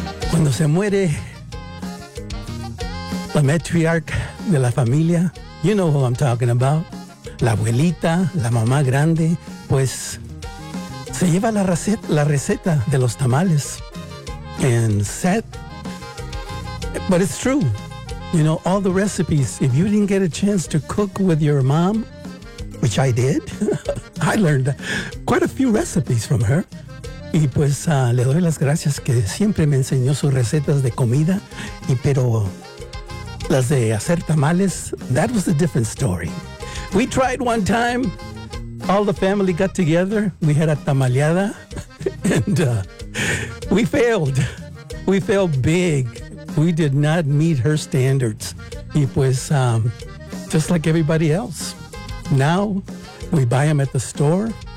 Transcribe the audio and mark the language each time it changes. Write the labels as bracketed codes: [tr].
[es] Cuando se muere la matriarch de la familia, [en] you know who I'm talking about, [es] la abuelita, la mamá grande, pues se lleva la receta de los tamales. [en] And said, but it's true. You know, all the recipes, if you didn't get a chance to cook with your mom, which I did, I learned quite a few recipes from her. [es] Y pues le doy las gracias que siempre me enseñó sus recetas de comida, pero las de hacer tamales, [en] that was a different story. We tried one time, all the family got together, we had a tamaleada, and we failed. We failed big. We did not meet her standards. [es] Y pues, [en] just like everybody else. Now, we buy them at the store.